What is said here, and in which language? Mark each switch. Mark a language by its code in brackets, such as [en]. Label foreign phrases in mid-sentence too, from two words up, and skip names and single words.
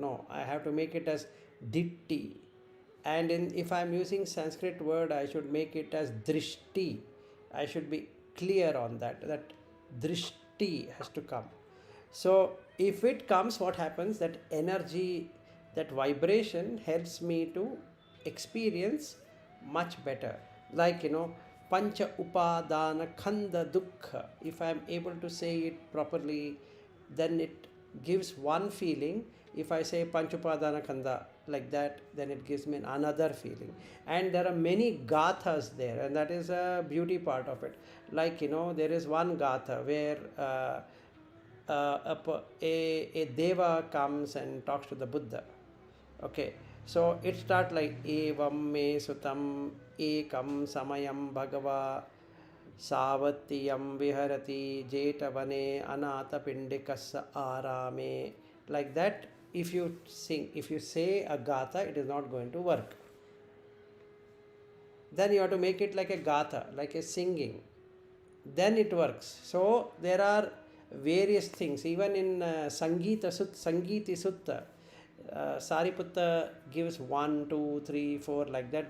[en] No, I have to make it as ditti. And if I'm using Sanskrit word, I should make it as drishti. I should be clear on that drishti has to come. So if it comes, what happens, that energy, that vibration helps me to experience much better. Like, [pi] pancha upadana khanda dukkha, [en] if I am able to say it properly, then it gives one feeling. If I say [pi] panchupadana khanda [en] like that, then it gives me another feeling. And there are many gathas there, and that is a beauty part of it. Like, there is one gatha where a deva comes and talks to the Buddha. Okay, so it starts like [pi] evam me sutam ekam samayam bhagava savatiyam viharati jetavane anata pindikassa arame. [en] Like that, if you sing, if you say a gatha, it is not going to work. Then you have to make it like a gatha, like a singing, then it works. So there are various things. Even in Sangiti Sutta, Sariputta gives 1, 2, 3, 4, like that.